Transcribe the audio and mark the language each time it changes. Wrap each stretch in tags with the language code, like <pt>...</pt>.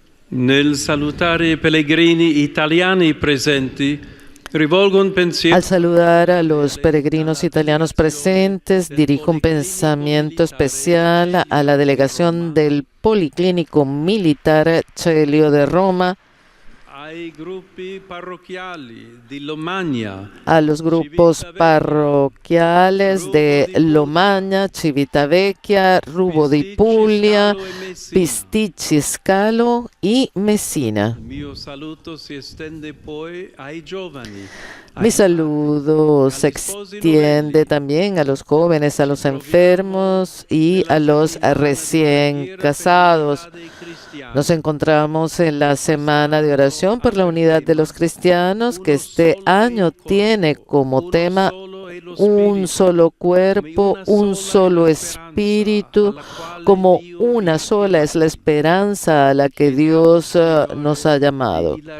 <it>Nel salutare i pellegrini italiani presenti, rivolgo un pensiero.</it> <es>Al saludar a los peregrinos italianos presentes, dirijo un pensamiento especial a la delegación del Policlínico Militar Celio de Roma,</es> <it>Ai gruppi parrocchiali di Lomagna,</it> <es>a los grupos parroquiales de Lomagna, Civitavecchia, Rubo di Puglia, Pisticci Scalo y Messina.</es> <it>il mio saluto si estende poi ai giovani.</it> <es>Mi saludo se extiende también a los jóvenes, a los enfermos y a los recién casados. Nos encontramos en la semana de oración por la unidad de los cristianos, que este año tiene como tema un solo cuerpo, un solo espíritu, como una sola es la esperanza a la que Dios nos ha llamado.</es>